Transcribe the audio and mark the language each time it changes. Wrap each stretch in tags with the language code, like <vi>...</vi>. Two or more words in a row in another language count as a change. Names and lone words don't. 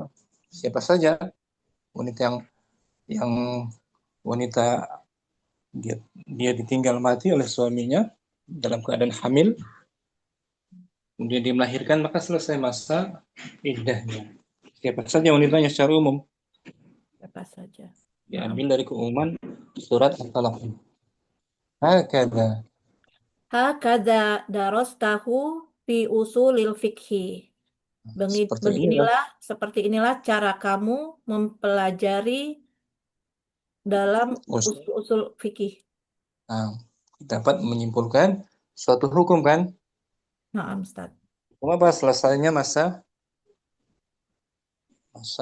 <id>Siapa saja wanita yang wanita dia dia ditinggal mati oleh suaminya dalam keadaan hamil, kemudian dia melahirkan maka selesai masa iddahnya. Siapa saja wanitanya secara umum Siapa saja. Naam. diambil dari keumuman surat At-Talaq. Hakada</id> <ar>هكذا درسته في أصول الفقه.</ar> <id>seperti inilah Beginilah, seperti inilah cara kamu mempelajari dalam usul. usul-usul fikih. Nah, dapat menyimpulkan suatu hukum kan. Naam, Ustaz. Apa selesainya masa</id>